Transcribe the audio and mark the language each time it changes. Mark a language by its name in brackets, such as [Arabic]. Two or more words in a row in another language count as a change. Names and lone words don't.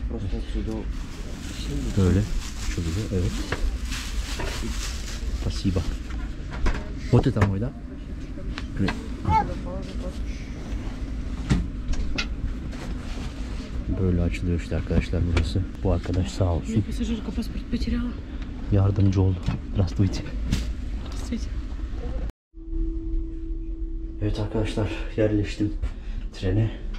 [Turkish] Böyle. Şurada evet. [Russian] Спасибо. Вот это мой, да? [Turkish] Böyle açılıyor işte arkadaşlar burası. Bu arkadaş sağ olsun. Yardımcı oldu. Здравствуйте. Evet arkadaşlar yerleştim trene.